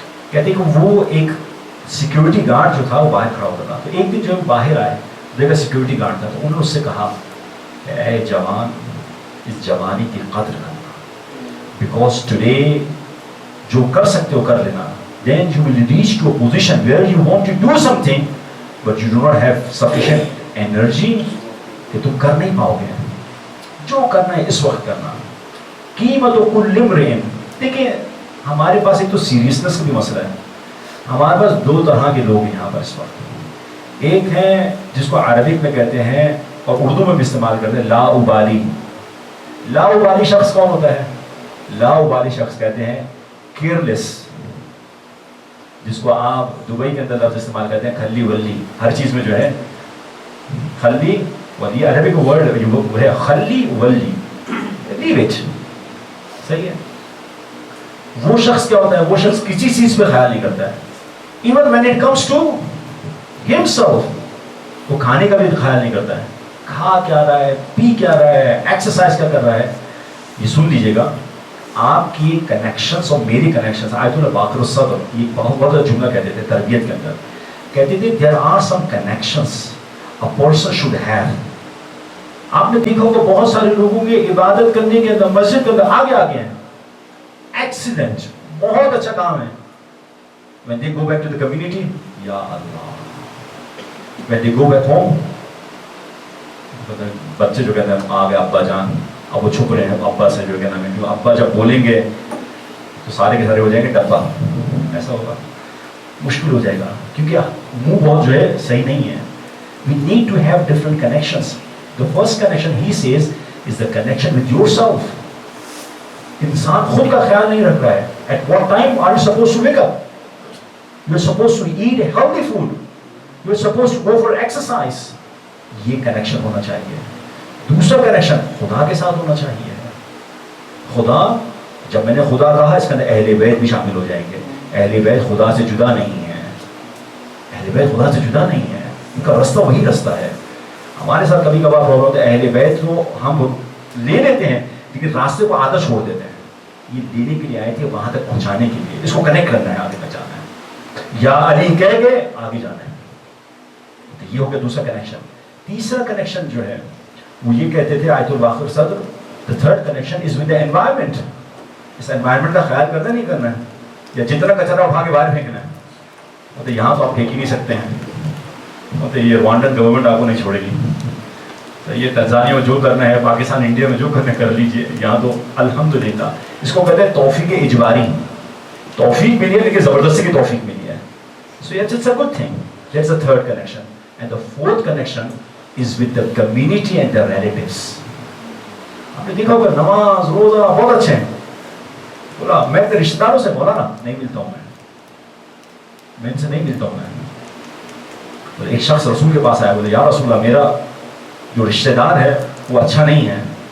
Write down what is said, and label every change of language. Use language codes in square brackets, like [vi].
[ur] کہتے کہ وہ ایک سیکیورٹی گارڈ جو تھا وہ باہر کھڑا ہوتا تھا. تو ایک دن جب باہر آئے دیکھا سیکیورٹی گارڈ تھا، تو انہوں نے اس سے کہا کہ اے جوان، اس جوانی کی قدر کرنا، [en] because today [ur] جو کر سکتے ہو کر لینا. [en] Then you will reach to a position where you want to do something but you do not have sufficient energy [ur] کہ تم کر نہیں پاؤ گے. جو کرنا ہے اس وقت کرنا. [ar] قیمت و کل امرئ. [ur] دیکھیں ہمارے پاس ایک تو سیریسنس کا بھی مسئلہ ہے. ہمارے پاس دو طرح کے لوگ ہیں یہاں پر اس وقت. ایک ہے جس کو عربک میں کہتے ہیں اور اردو میں بھی استعمال کرتے ہیں لا ابالی. لا ابالی شخص کون ہوتا ہے؟ لا ابالی شخص کہتے ہیں کیئرلیس، جس کو آپ دبئی کے اندر لفظ استعمال کرتے ہیں کھلی ولی. ہر چیز میں جو ہے کھلی ولی، عربی کا ورڈ ہے کھلی ولی، [en] Leave it. [ur] صحیح ہے. وہ شخص کیا ہوتا ہے؟ وہ شخص کسی چیز پہ خیال نہیں کرتا ہے. [en] even when it comes to himself، [ur] وہ کھانے کا بھی خیال نہیں کرتا ہے. کھا کیا رہا ہے، پی کیا رہا ہے، ایکسرسائز کیا کر رہا ہے. یہ سن لیجیے گا، آپ کی کنیکشنز اور میری کنیکشنز. آیت اللہ باقر الصدر یہ بہت بڑا جملہ کہتے تھے تربیت کے اندر. کہتے تھے [en] there are some connections a person should have. [ur] آپ نے دیکھا ہوگا بہت سارے لوگوں کے عبادت کرنے کے اندر، مسجد کے اندر آگے ہیں. ایکسیڈنٹ بہت اچھا کام ہے. [en] when they go back to the community، یا اللہ. [ur] when they go back home، بچے جو کہتے ہیں آ گئے ابا جان، اب وہ چھپ رہے ہیں ابا سے، جو کہنا ہے کیوں ابا جب بولیں گے تو سارے کے سارے ہو جائیں گے ڈبا. ایسا ہوگا، مشکل ہو جائے گا کیونکہ منہ بہت جو ہے صحیح نہیں ہے. [en] we need to have different connections. the first connection he says is the connection with yourself. [ur] انسان خود کا خیال نہیں رکھ رہا ہے. [en] at what time are you supposed to wake up? you are supposed to eat healthy food. you are supposed to go for exercise. [ur] یہ connection ہونا چاہیے. دوسرا کنیکشن خدا کے ساتھ ہونا چاہیے. خدا، جب میں نے خدا کہا اس کے اندر اہل بیت بھی شامل ہو جائیں گے. اہل بیت خدا سے جدا نہیں ہے. اہل بیت خدا سے جدا نہیں ہے. ان کا رستہ وہی رستہ ہے. ہمارے ساتھ کبھی کبھار پرابلم ہوتا ہے، اہل بیت کو ہم لے لیتے ہیں لیکن راستے کو آدھا چھوڑ دیتے ہیں. یہ دینے کے لیے آئے تھے، وہاں تک پہنچانے کے لیے. اس کو کنیکٹ کرنا ہے، آگے تک جانا ہے. یا علی کہہ کے آگے جانا ہے. تو یہ ہو گیا دوسرا کنیکشن. تیسرا کنیکشن جو ہے وہ یہ کہتے تھے آیت الباقر صدر، [en] the third connection is with the environment. [ur] اس environment کا خیال کرنا نہیں کرنا ہے، یا جتنا کچرا اٹھا کے باہر پھینکنا ہے. تو یہاں تو آپ پھینک ہی نہیں سکتے ہیں، تو یہ روانڈن گورنمنٹ آپ کو نہیں چھوڑے گی. تو یہ تنزانیہ میں جو کرنا ہے، پاکستان انڈیا میں جو کرنا کر لیجئے. یہاں تو الحمدللہ اس کو کہتے ہیں توفیق اجباری. توفیق ملی ہے لیکن زبردستی کی توفیق ملی ہے. [en] So yes, it's a good thing. That's the third connection. And the fourth connection is with the community and the relatives. [ur] آپ نے دیکھا ہوگا نماز روزہ بہت اچھے ہیں، بولا میں اپنے رشتہ داروں سے بولا نا نہیں ملتا ہوں، میں ان سے نہیں ملتا ہوں. میں ایک شخص رسول کے پاس آیا، بولے یا رسول اللہ میرا جو رشتہ دار ہے وہ اچھا نہیں ہے.